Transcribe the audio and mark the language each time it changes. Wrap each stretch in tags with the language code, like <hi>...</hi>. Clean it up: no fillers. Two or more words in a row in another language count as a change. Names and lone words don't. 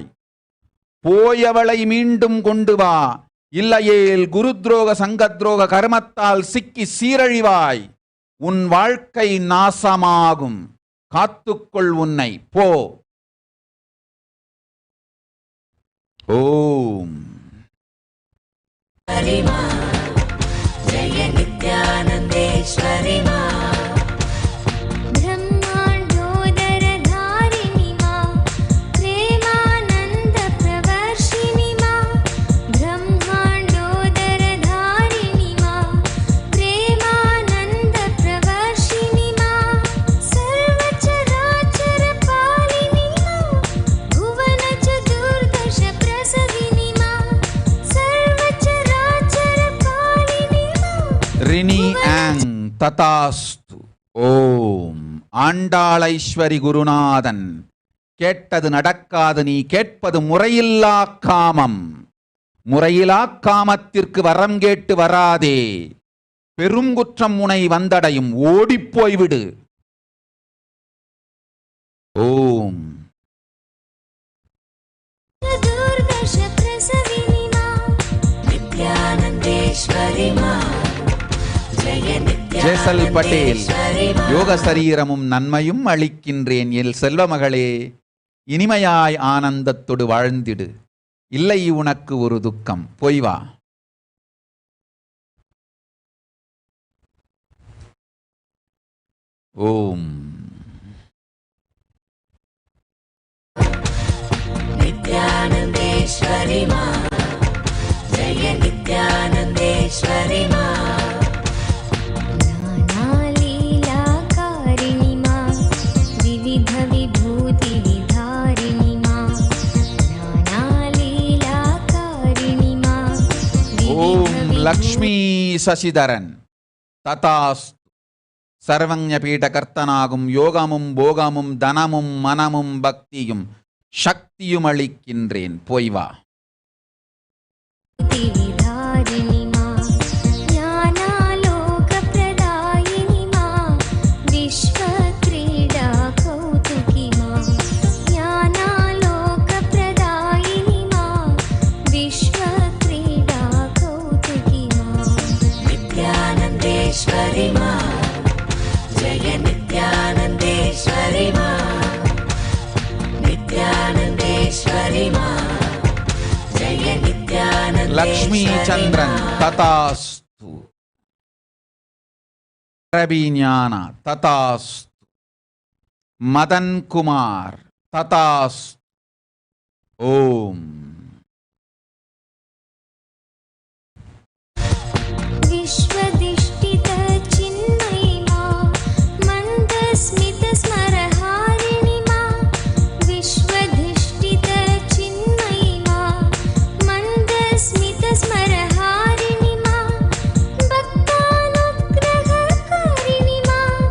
<ta>போயவளை மீண்டும் கொண்டு வா, இல்லையேல் குருத்ரோக சங்கத்ரோக கர்மத்தால் சிக்கி சீரழிவாய். உன் வாழ்க்கை நாசமாகும், காத்துக்கொள் உன்னை, போ. ஓம்</ta> <sa>जय नित्यानन्देश्वरि मा, ब्रह्माण्डोदरधारिणि मा, प्रेमानन्दप्रवर्षिणि मा, ब्रह्माण्डोदरधारिणि मा, प्रेमानन्दप्रवर्षिणि मा, सर्वचराचरपालिनि मा, भुवनचतुर्दशप्रसविनि मा, सर्वचराचरपालिनि मा.</sa> <ta>ரினி ஆங் ததாஸ்து. ஓம் ஆண்டாளைஸ்வரி குருநாதன், கேட்டது நடக்காது, நீ கேட்பது முறையில்லா காமம். முறையிலா காமத்திற்கு வரம் கேட்டு வராதே, பெருங்குற்றம் உனை வந்தடையும், ஓடிப்போய்விடு. ஓம்</ta> <sa>चतुर्दशप्रसविनि मा, नित्यानन्देश्वरि मा, जय ஜேசல் பட்டேல், नित्यानन्देश्वरि मा.</sa> <ta>யோக சரீரமும் நன்மையும் அளிக்கின்றேன் என் செல்வ மகளே, இனிமையாய் ஆனந்தத்தோடு வாழ்ந்திடு, இல்லை உனக்கு ஒரு துக்கம், போய் வா. ஓம்</ta> <sa>नित्यानन्देश्वरि मा, जय नित्यानन्देश्वरि मा, ज्ञानालीलाकारिणि मा, विविधविभूतिविधारिणि मा, ज्ञानालीलाकारिणि मा,</sa> <ta>ஓம் லக்ஷ்மி சசிதரன் ததாஸ்து. சர்வஞபீட கர்த்தனாகும், யோகமும் போகமும் தனமும் மனமும் பக்தியும் சக்தியும் அளிக்கின்றேன், போய் வா.</ta> <sa>विधारिणि मा, ज्ञानालोकप्रदायिनि मा, विश्वक्रीडा कौतुकी मा, ज्ञानालोकप्रदायिनि मा, विश्वक्रीडा कौतुकी मा, नित्यानन्देश्वरि मा, जय नित्यानन्देश्वरि मा, नित्यानन्देश्वरि मा, जय नित्यानन्देश्वरि</sa> <ta>லக்ஷ்மி சந்திரன் ததாஸ்து. ரவி ஞானா ததாஸ்து. மதன் குமார் ததாஸ்து. ஓம்</ta> <sa>विश्वदिष्टितचिन्मयि मा, मन्दस्मितस्मरहारिणि मा, विश्वधिष्ठितचिन्मयि मा, मन्दस्मितस्मरहारिणि मा, भक्तानुग्रहकारिणि मा,</sa>